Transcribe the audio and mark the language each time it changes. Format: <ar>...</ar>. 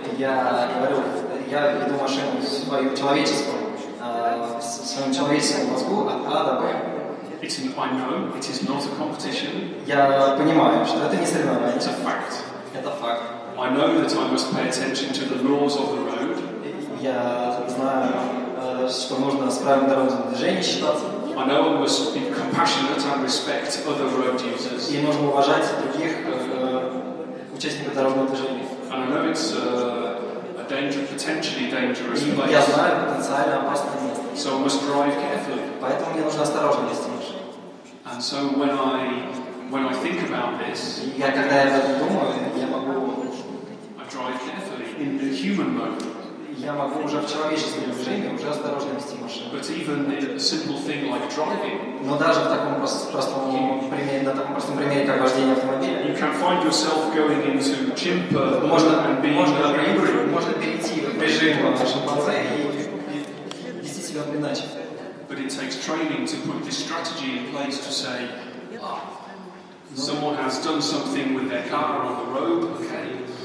<ru>Я говорю, я веду машину свою человеческую, в своем человеческом мозгу от А до Б.</ru> <en>I know it is not a competition.</en> <ru>Я понимаю, что это не соревнование.</ru> <en>It's a fact.</en> <ru>Это факт.</ru> <en>I know that I must pay attention to the laws of the road.</en> <ru>Я знаю, что нужно с правилами дорожного движения считаться.</ru> <en>I know I must be compassionate and respect other road users.</en> <ru>И нужно уважать других участников дорожного движения.</ru> <en>And I know it's a potentially dangerous place.</en> <ru>Я знаю потенциально опасное место.</ru> <en>So I must drive carefully.</en> <ru>Поэтому мне нужно осторожно вести машину.</ru> <en>And so when I think about this,</en> <ru>я когда я об этом думаю, я могу.</ru> <en>I drive carefully in the human mode.</en> <ru>Я могу уже в человеческом движении уже осторожно вести машину.</ru> <en>But even in a simple thing like driving,</en> <ru>но даже в таком простом примере, на таком простом примере, как вождение автомобиля,</ru> <en>you can find yourself going into chimp</en> <ru>можно перейти в режим шимпанзе и вести себя иначе.</ru> <en>But it takes training to put this strategy in place to say, someone has done something with their car on the road, okay.</en>